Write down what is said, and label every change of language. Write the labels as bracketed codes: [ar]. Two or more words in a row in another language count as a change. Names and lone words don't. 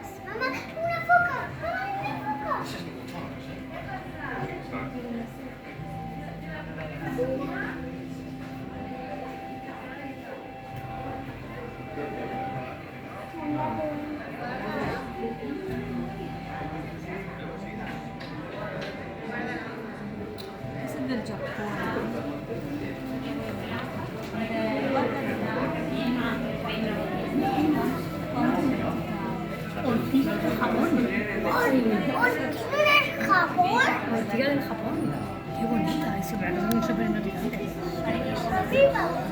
[es] Mamá, una foca. Mamá, una foca. [it] Questo è del Giappone. [es] Ortiga del Japón. ¿Ortiga del Japón? Ortiga del Japón. Qué bonita, es verdad, es muy súper hipnotizante. Sí, vamos a ver.